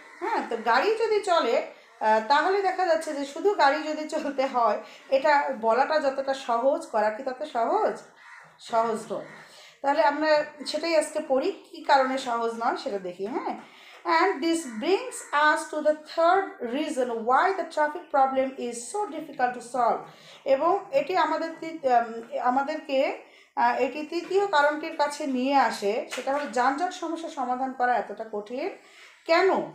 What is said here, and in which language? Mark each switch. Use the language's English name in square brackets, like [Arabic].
[Bangla] হ্যাঁ, তো গাড়ি যদি চলে তাহলে দেখা যাচ্ছে যে শুধু গাড়ি যদি চলতে হয়, এটা বলাটা যতটা সহজ, করা কি তত সহজ নয়। তাহলে আমরা সেটাই আজকে পড়ি, কী কারণে সহজ নয় সেটা দেখি। [English] হ্যাঁ, and this brings us to the third reason why the traffic problem is so difficult to solve. [Bangla] এবং এটি আমাদেরকে এটি তৃতীয় কারণটির কাছে নিয়ে আসে, সেটা হলো যানজট সমস্যা সমাধান করা এতটা কঠিন কেন?